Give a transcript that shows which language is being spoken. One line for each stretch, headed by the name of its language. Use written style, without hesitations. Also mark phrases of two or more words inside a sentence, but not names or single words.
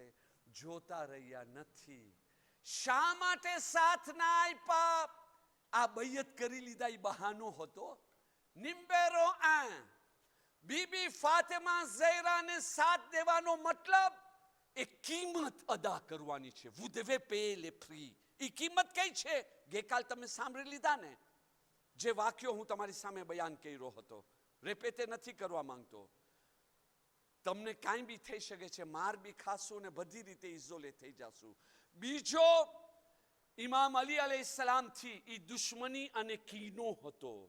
Gujarati: જોતા રહ્યા નથી. શા માટે સાથ ના આપ્યા? આ બૈયત કરી લીધા એ બહાનો હતો. નિમ્બેરો આ બીબી ફાતિમા ઝહેરાને સાથ દેવાનો મતલબ એ કિંમત અદા કરવાની છે.
French: vous devez payer les prix.
Gujarati: એ કિંમત કઈ છે? ગઈકાલ તમે સાંભળી લીધા ને, જે વાક્યો હું તમારી સામે બયાન કર્યો હતો. રેપેતે નથી કરવા માંગતો. તમને કાંઈ બી થઈ શકે છે, માર બી ખાશું ને બધી રીતે ઇઝોલે થઈ જશું. બીજો, ઇમામ અલી અલૈહિસ્સલામથી એ દુશ્મની અને કીનો હતો.